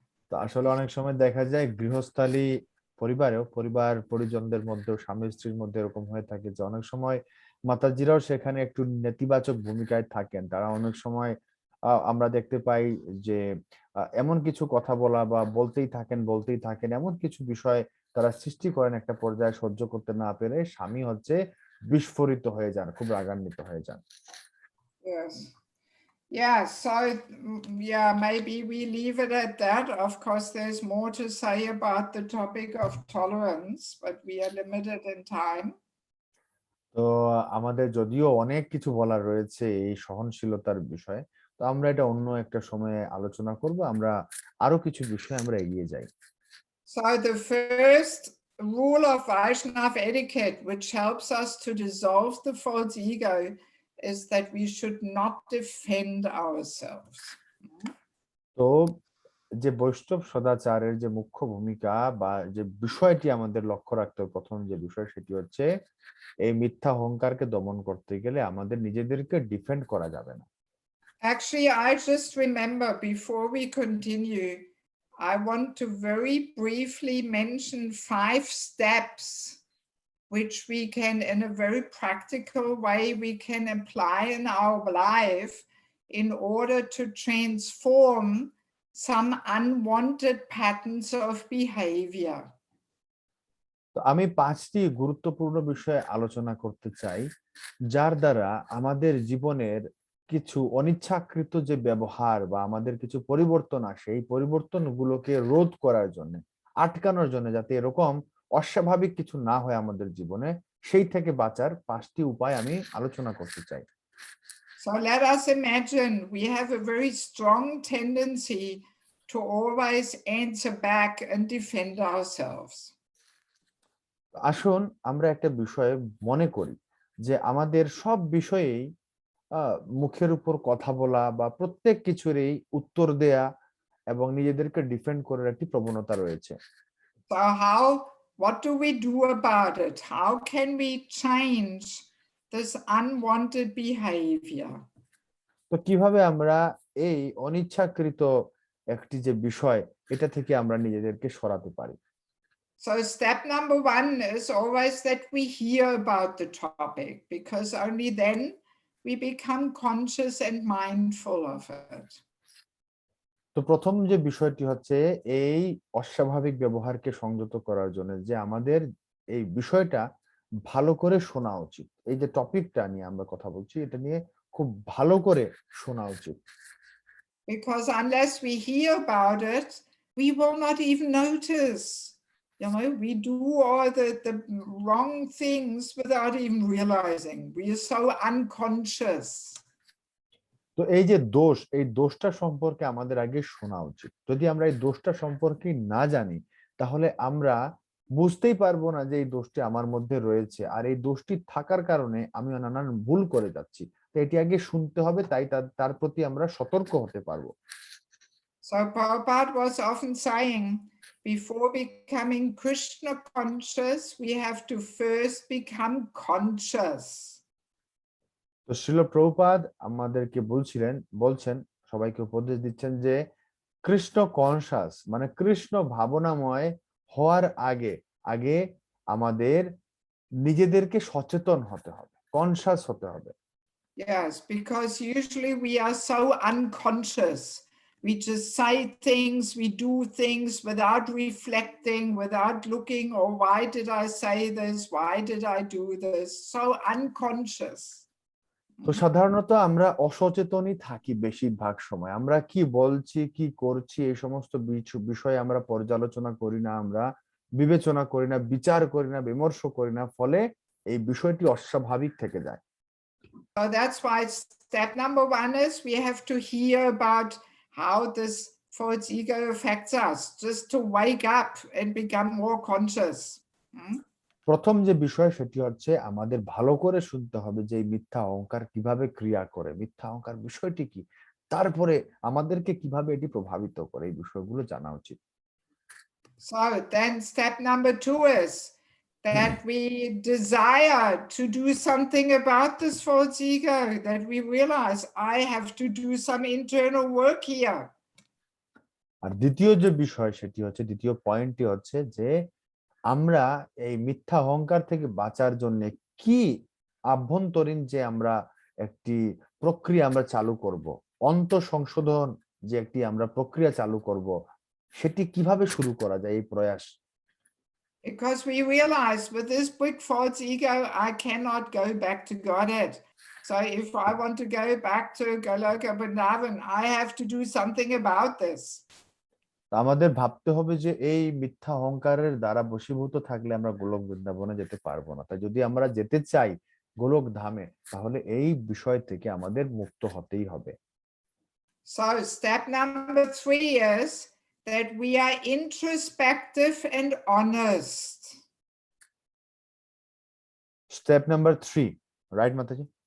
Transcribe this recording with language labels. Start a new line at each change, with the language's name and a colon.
Bangla: তো আসলে অনেক সময় দেখা যায় গৃহস্থালী পরিবারেও, পরিবার পরিজনদের মধ্যেও, স্বামী স্ত্রীর মধ্যে এরকম হয়ে থাকে যে অনেক সময় মাতাজিরাও সেখানে একটু নেতিবাচক ভূমিকায় থাকেন। তারা অনেক সময় আমরা দেখতে পাই যে এমন কিছু কথা বলা বা বলতেই থাকেন এমন কিছু বিষয় তারা সৃষ্টি করেন, একটা পর্যায়ে সহ্য করতে না পেরে স্বামী হচ্ছে বিস্ফোরিত হয়ে যান, খুব রাগান্বিত হয়ে যান।
English: Yes. Yeah, so yeah, maybe we leave it at that. Of course, there's more to say about the topic of tolerance, but we are limited in time.
Bangla: তো আমাদের যদিও অনেক কিছু বলার রয়েছে এই সহনশীলতার বিষয়ে, তো আমরা এটা অন্য একটা সময়ে আলোচনা করব। আমরা আরো কিছু বিষয় আমরা এগিয়ে যাই।
English: So the first rule of Vaishnava etiquette, which helps us to dissolve the false ego, is that we should not defend ourselves.
Bangla: তো যে বৈষ্ণব সদাচারের যে মুখ্য ভূমিকা বা যে বিষয়টি আমাদের লক্ষ্য রাখতে হবে, প্রথম যে বিষয় সেটি হচ্ছে এই মিথ্যা অহংকারকে দমন করতে গেলে আমাদের নিজেদেরকে ডিফেন্ড করা যাবে না।
English: Actually, I just remember, before we continue, I want to very briefly mention 5 steps which we can, in a very practical way, we can apply in our life in order to transform some unwanted patterns of behavior.
Bangla: তো আমি 5টি গুরুত্বপূর্ণ বিষয়ে আলোচনা করতে চাই, যার দ্বারা আমাদের জীবনের কিছু অনিচ্ছাকৃত যে ব্যবহার বা আমাদের কিছু পরিবর্তন আসে, এই পরিবর্তনগুলোকে রোধ করার জন্য, আটকানোর জন্য, যাতে এরকম অস্বাভাবিক কিছু না হয় আমাদের জীবনে, সেই থেকে বাঁচার 5টি উপায় আমি আলোচনা করতে চাই।
English: So let us imagine we have a very strong tendency to always answer back and defend ourselves.
Bangla: আসুন আমরা একটা বিষয়ে মনে করি যে আমাদের সব বিষয়েই মুখের উপর কথা বলা বা প্রত্যেক কিছুরই উত্তর দেয়া এবং নিজেদেরকে ডিফেন্ড করার একটি প্রবণতা রয়েছে।
English: So what do we do about it? How can we change this unwanted behavior?
Bangla: তো কিভাবে আমরা এই অনিচ্ছাকৃত একটি যে বিষয় এটা থেকে আমরা নিজেদেরকে সরাতে পারি?
English: So step number 1 is always that we hear about the topic, because only then we become conscious and mindful of it.
Bangla: তো প্রথম যে বিষয়টি হচ্ছে এই অস্বাভাবিক ব্যবহারকে সংযত করার জন্য যে আমাদের এই বিষয়টা ভালো করে শোনা উচিত। এই যে টপিকটা নিয়ে আমরা কথা বলছি এটা নিয়ে খুব ভালো করে শোনা উচিত।
English: Because unless we hear about it, we will not even notice. You know, we do all the wrong things without even realizing. We are so unconscious.
Bangla: তো এই যে দোষ, এই দোষটা সম্পর্কে আমাদের আগে শোনা উচিত। যদি আমরা এই দোষটা সম্পর্কে না জানি তাহলে আমরা বুঝতেই পারবো না যে এই দোষটি আমার মধ্যে রয়েছে, আর এই দোষটি থাকার কারণে আমি নানান ভুল করে যাচ্ছি। তো এটি আগে শুনতে হবে, তাই তার প্রতি আমরা সতর্ক হতে পারবো।
English: So Prabhupada was often saying, before becoming Krishna conscious, we have to first become conscious.
Bangla: তো শ্রীল প্রভুপাদ আমাদেরকে বলছেন সবাইকে উপদেশ দিচ্ছেন যে কৃষ্ণ কনসাস মানে কৃষ্ণ ভাবনাময় হওয়ার আগে আমাদের নিজেদেরকে সচেতন হতে হবে, কনসাস হতে হবে।
English: Yes, because usually we are so unconscious. We just say things, we do things without reflecting, without looking, or why did I say this? Why did I do this? So unconscious.
Bangla: তো সাধারণত আমরা অসচেতনই থাকি বেশিরভাগ সময়। আমরা কি বলছি, কি করছি এই সমস্ত বিষয় আমরা পর্যালোচনা করি না, আমরা বিবেচনা করি না, বিচার করি না, বিমর্ষ করি না, ফলে এই বিষয়টি অস্বাভাবিক থেকে যায়।
English: So that's why step number 1 is we have to hear about how this false ego affects us, just to wake up and become more conscious.
Bangla: প্রথম যে বিষয় সেটি হচ্ছে আমাদের ভালো করে শুনতে হবে যে এই মিথ্যা অহংকার কিভাবে ক্রিয়া করে, মিথ্যা অহংকার বিষয়টি কি, তারপরে আমাদেরকে কিভাবে এটি প্রভাবিত করে এই বিষয়গুলো জানা উচিত।
English: So then step number 2 is that we desire to do something about this false ego, that we realize I have to do some internal work here.
Bangla: আর দ্বিতীয় যে বিষয় সেটি হচ্ছে, দ্বিতীয় পয়েন্টটি হচ্ছে যে আমরা এই মিথ্যা অহংকার থেকে বাঁচার জন্য কি আভ্যন্তরীণ যে আমরা একটি প্রক্রিয়া আমরা চালু করব, অন্তঃসংশোধন যে একটি আমরা প্রক্রিয়া চালু করব, সেটি কিভাবে শুরু করা যায় এই প্রয়াস?
English: Because we realize with this big false ego, I cannot go back to Godhead. So if I want to go back to Goloka Vrindavan, I have to do something about this.
Bangla: আমাদের ভাবতে হবে যে এই মিথ্যা অহংকারের দ্বারা বশীভূত থাকলে আমরা গোলক বৃন্দাবনে যেতে পারবো না। তাই যদি আমরা যেতে চাই গোলক ধামে তাহলে এই বিষয় থেকে আমাদের মুক্ত হতেই হবে।
English: So step number 3 is that we are introspective and honest. Step number 3, right Mataji?